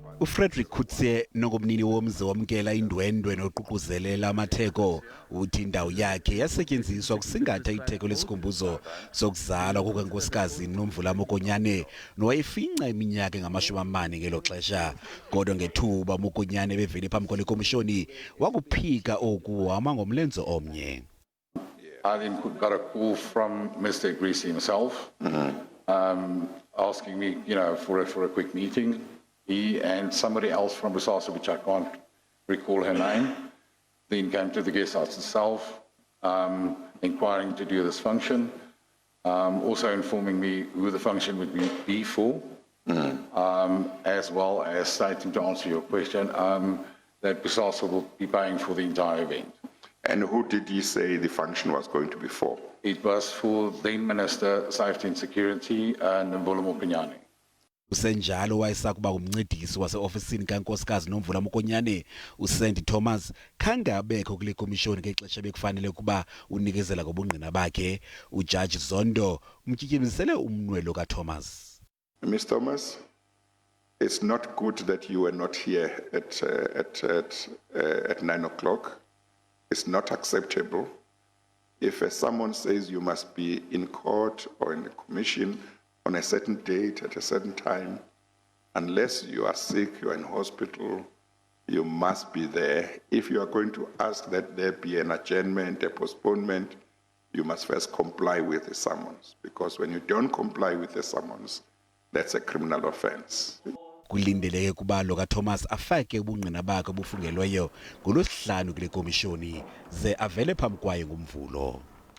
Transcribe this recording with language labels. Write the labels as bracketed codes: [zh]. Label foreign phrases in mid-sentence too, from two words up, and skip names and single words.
[xh] UFrederick Coetzee nongumnini womzi owamkela iindwedwe noququzelela amatheko uthi indawo yakhe yasetyenziswa kusingatha itheko lesikhumbuzo sokuzalwa kukankosikazi Nomvula Mokonyane nowayefinca iminyaka engama-40 ngelo xesha. Kodwa ngethuba Mokonyane bevele phambi kwekomishoni wakuphika oku wama ngomlenze omnye. [en] I then got a call from Mr. Coetzee himself, asking me, for a quick meeting. He and somebody else from Busasa, which I can't recall her name, then came to the guest house itself, inquiring to do this function, also informing me who the function would be for, as well as stating, to answer your question, that Busasa will be paying for the entire event. And who did he say the function was going to be for? It was for then Minister Safety and Security, Nomvula Mokonyane. [xh] Kusenjalo wayesakuba umncedisi wase-ofisini kankosikazi Nomvula Mokonyane uSandy Thomas khange abekho kule komishoni ngexesha bekufanele ukuba unikezela ngobungqina bakhe. Ujaji Zondo umtyityimisele umnwelo kaThomas. [en] Ms. Thomas, it's not good that you were not here at 9 o'clock. It's not acceptable. If someone says you must be in court or in the commission on a certain date at a certain time, unless you are sick, you are in hospital, you must be there. If you are going to ask that there be an adjournment, a postponement, you must first comply with the summons, because when you don't comply with the summons, that's a criminal offense. [xh] Kulindeleke kuba lo kaThomas afake ubungqina bakhe obufungelweyo ngolwesihlanu kule komishoni ze avele phambi kwayo ngoMvulo.